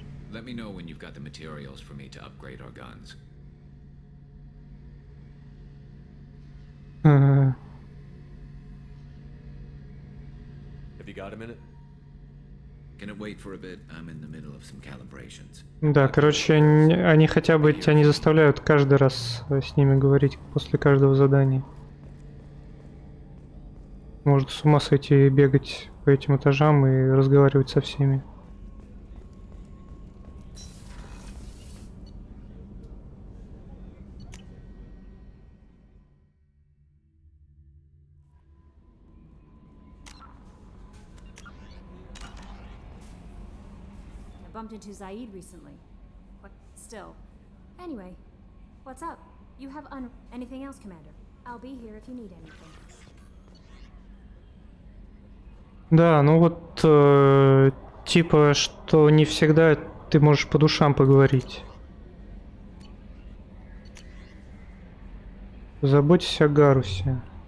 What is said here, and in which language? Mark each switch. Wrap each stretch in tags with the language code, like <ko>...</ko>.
<en>Let me know when you've got the materials for me to upgrade our guns.</en> <ru>Ага.</ru> <en>Have you got a minute? Can it wait for a bit? I'm in the middle of some calibrations.</en> <ru>Да, короче, они хотя бы тебя не заставляют каждый раз с ними говорить после каждого задания. Может с ума сойти бегать по этим этажам и разговаривать со всеми.</ru> <en>I bumped into Zaid recently. But still. Anyway, what's up? You have anything else, Commander? I'll be here if you need anything.</en> <ru>Да, ну вот, типа, что не всегда ты можешь по душам поговорить. Заботься о Гарусе.</ru>